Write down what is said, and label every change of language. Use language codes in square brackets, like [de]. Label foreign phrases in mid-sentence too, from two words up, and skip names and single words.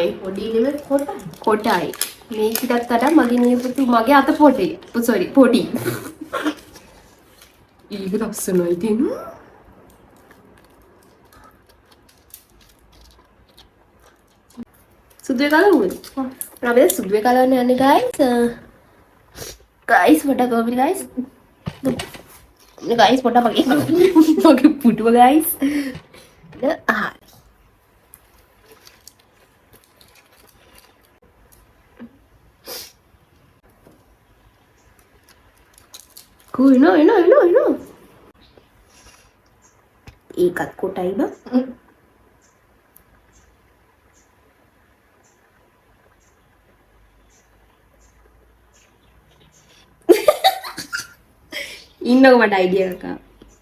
[si] පොඩි නෙමෙයි කොටයි. මේකටත් වඩා මගේ නියපොතු මගේ අත පොඩි. සෝරි පොඩි. ඊග ලස්සනයි ඉතින්. සුදුවේ කලවුද? අපි සුදුවේ කලවන්න යන්නේ [en] guys. guys what up guys? guys what up [si] මගේ පුටුව guys. [en] cool no. [si] ඒකත් කොටයි බා. ඉන්නකො මට අයිඩියා එකක් ආවා.